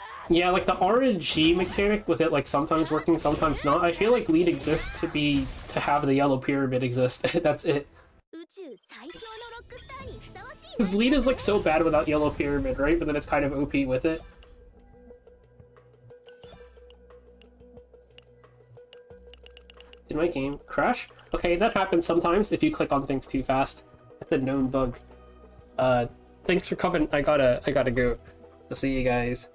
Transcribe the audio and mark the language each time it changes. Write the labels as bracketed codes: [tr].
[en] Yeah, like the RNG mechanic with it like sometimes working, sometimes not. I feel like lead exists to have the yellow pyramid exist. That's it. [ja] 宇宙最強のロックスターにふさわしい [en] Because lead is like so bad without yellow pyramid, right? But then it's kind of OP with it. Did my game crash? Okay, that happens sometimes if you click on things too fast. That's a known bug. Thanks for coming. I gotta go. I'll see you guys.